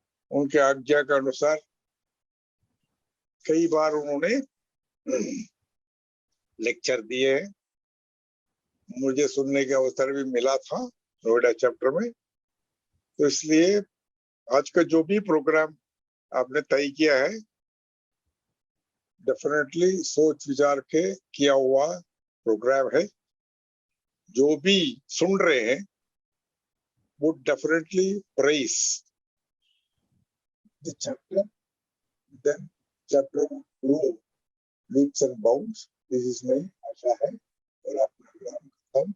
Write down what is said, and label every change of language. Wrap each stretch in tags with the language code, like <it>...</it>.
<hi>उनके आज्ञा के अनुसार कई बार उन्होंने लेक्चर दिए हैं, मुझे सुनने का अवसर भी मिला था नोएडा चैप्टर में। तो इसलिए आज का जो भी प्रोग्राम आपने तय किया है, डेफिनेटली सोच विचार के किया हुआ प्रोग्राम है। जो भी सुन रहे हैं</hi> <en>would definitely praise the chapter, then chapter will grow leaps and bounds. This is my</en> <hi>आशा है और आपका प्रोग्राम खत्म।</hi>